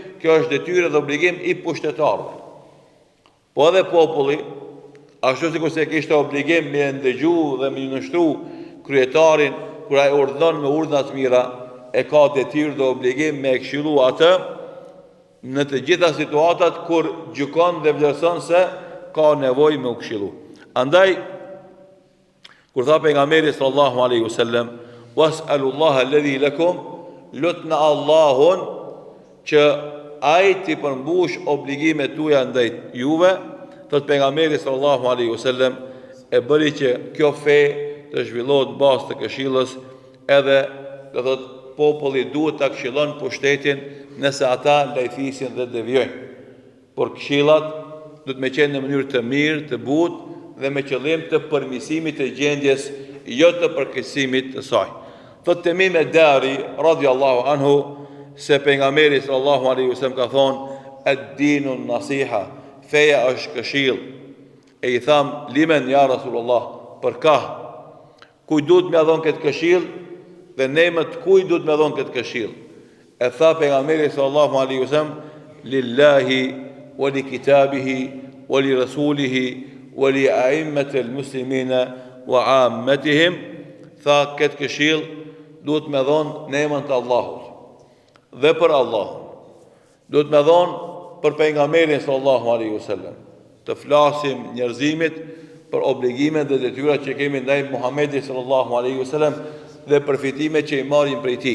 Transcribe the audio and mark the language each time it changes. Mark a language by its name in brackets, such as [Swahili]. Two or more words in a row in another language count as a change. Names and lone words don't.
[Albanian] Kjo është detyrë dhe obligim i pushtetarëve. Po edhe populli, ashtu sikur se kishte obligim me ndëgju dhe me nështru kryetarin kur ai urdhon me urdhna të mira, e ka detyrë dhe obligim me këshillu atë në të gjitha situatat kur gjykon dhe vlerëson se ka nevojë me u këshillu. Andaj kur tha pejgamberi [Arabic] صلى الله عليه وسلم، واسألوا الله الذي لكم, [Albanian] lutna Allahun që ai t'i përmbush obligimet tuaja ndaj juve. Thot pejgamberi [Arabic] صلى الله عليه وسلم, [Albanian] e bëri që kjo fe të zhvillohet në bazë të këshillës, edhe do thot populli duhet ta këshillon pushtetin nëse ata lajthisin dhe devijojnë. Por këshillat do të më qenë në mënyrë të mirë, të butë dhe me qëllim të përmirësimit të gjendjes, jo të përkeqësimit të saj. Thot Temim ad-Dari [Arabic] رضي الله عنه [Albanian] se pejgamberi [Arabic] صلى الله عليه وسلم [Albanian] ka thonë, [Arabic] الدين نصيحة, [Albanian] feja është këshill. E i tham, [Arabic] لمن يا رسول الله, [Albanian] për ka? Kuj duhet me dhon këtë këshill dhe nemët kuj duhet me dhon këtë këshill? E tha pejgamberi [Arabic] صلى الله عليه وسلم، لله ولكتابه ولرسوله ولأئمة المسلمين وعامتهم. [Albanian] Tha këtë këshill duhet me dhon nemën të Allahut dhe për Allahun. Duhet me dhon për pejgamberin [Arabic] صلى الله عليه وسلم. [Albanian] Të flasim njerëzimit për obligimet dhe detyrat që kemi ndaj Muhamedit [Arabic] صلى الله عليه وسلم [Albanian] dhe përfitimet që i marrim prej tij.